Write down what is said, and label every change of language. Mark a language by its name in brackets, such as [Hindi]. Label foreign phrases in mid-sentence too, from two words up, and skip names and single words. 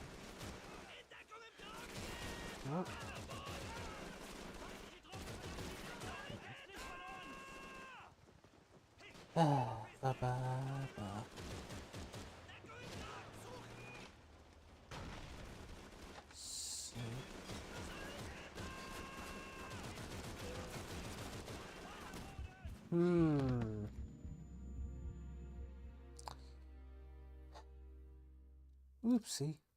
[English] What? Ah, ba ba ba. So. Oopsie.